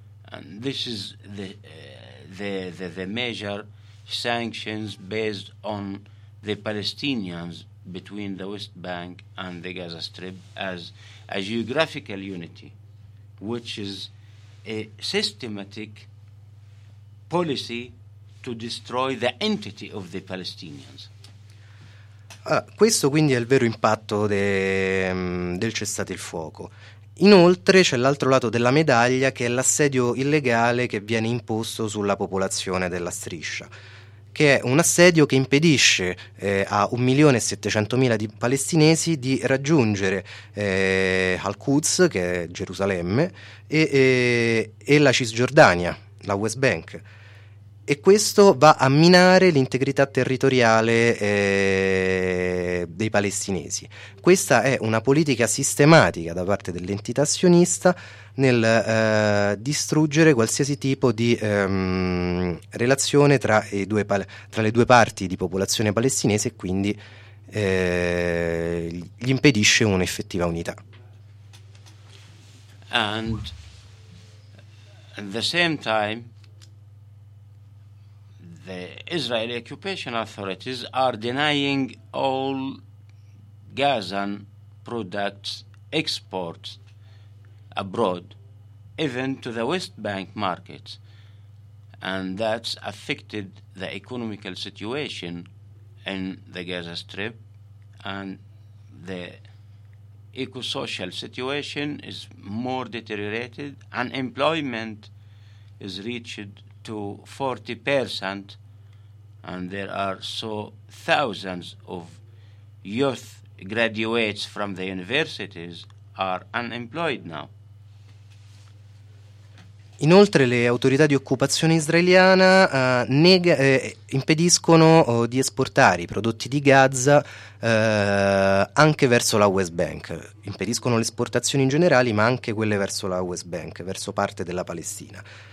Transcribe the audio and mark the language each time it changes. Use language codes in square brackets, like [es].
[en] And this is the major sanctions based on the Palestinians between the West Bank and the Gaza Strip as a geographical unity, which is a systematic policy to destroy the entity of the Palestinians. [it] Questo quindi è il vero impatto del cessate il fuoco. Inoltre c'è l'altro lato della medaglia, che è l'assedio illegale che viene imposto sulla popolazione della striscia, che è un assedio che impedisce a 1.700.000 di palestinesi di raggiungere Al-Quds, che è Gerusalemme, e la Cisgiordania, la West Bank. E questo va a minare l'integrità territoriale dei palestinesi. Questa è una politica sistematica da parte dell'entità sionista nel distruggere qualsiasi tipo di relazione tra le due parti di popolazione palestinese, e quindi gli impedisce un'effettiva unità. [en] And at the same time, the Israeli occupation authorities are denying all Gazan products exports abroad, even to the West Bank markets. and that's affected the economical situation in the Gaza Strip, and the eco-social situation is more deteriorated. Unemployment is reached to 40%, and there are so thousands of youth graduates from the universities are unemployed now. [it] Inoltre, le autorità di occupazione israeliana impediscono di esportare i prodotti di Gaza anche verso la West Bank. Impediscono le esportazioni in generale, ma anche quelle verso la West Bank, verso parte della Palestina.